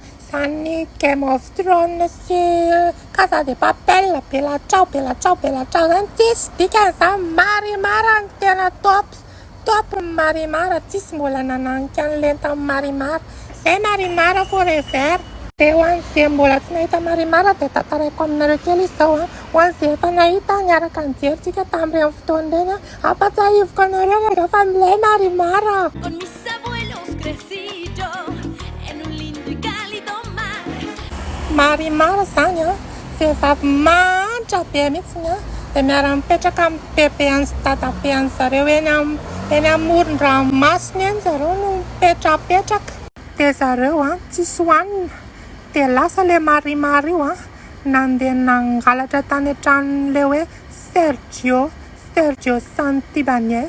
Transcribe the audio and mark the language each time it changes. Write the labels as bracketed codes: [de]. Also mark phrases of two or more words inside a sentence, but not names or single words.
[mg] Zany Game of Thrones sy Casa de Papel, Bella Ciao zany tsisy dikan'izany Marimara ny tena top Marimara, tsisy mbola nananika an'le tamin'ny Marimara. Zay Marimara forever. Dia ho an'izay mbola tsy nahita Marimara dia tantaraiko aminareo kely izao a. Ho an'izay efa nahita niaraka nijery tamin'ireny fotoana ireny a. Ampatsiahiviko anareo rehefa milay Marimara. [es] Con mis abuelos crecí yo en un lindo y cálido mar. [mg] Marimara zany a, vehivavy manitra be mihitsiny a. Dia miara-mipetraka amin'ny bebeany sy dadabeany zareo eny amoron-dranomasina eny zareo no mipetrapetraka. Dia zareo a tsisy hohanina. Dia lasa le Marimara io a nandeha nangalatra tany an-tranon'le hoe Sergio Santibanez.